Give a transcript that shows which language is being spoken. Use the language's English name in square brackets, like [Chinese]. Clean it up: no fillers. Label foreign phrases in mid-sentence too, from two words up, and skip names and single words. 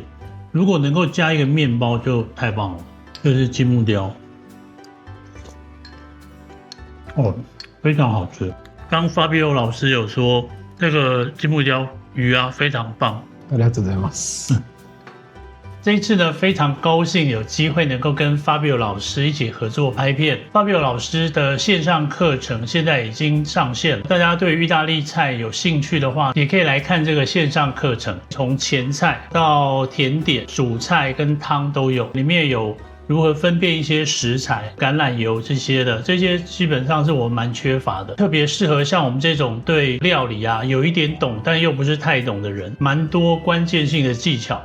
[Chinese] 如果能够加一个面包就太棒了。这是金木雕。哦，非常好吃。刚 Fabio 老师有说，这个金木雕鱼啊非常棒。 [Japanese] ありがとうございます。 [Chinese] 这一次呢，非常高兴有机会能够跟 Fabio 老师一起合作拍片。Fabio 老师的线上课程现在已经上线了，大家对意大利菜有兴趣的话，也可以来看这个线上课程，从前菜到甜点、主菜跟汤都有，里面有如何分辨一些食材、橄榄油这些的，这些基本上是我们蛮缺乏的，特别适合像我们这种对料理啊有一点懂但又不是太懂的人，蛮多关键性的技巧。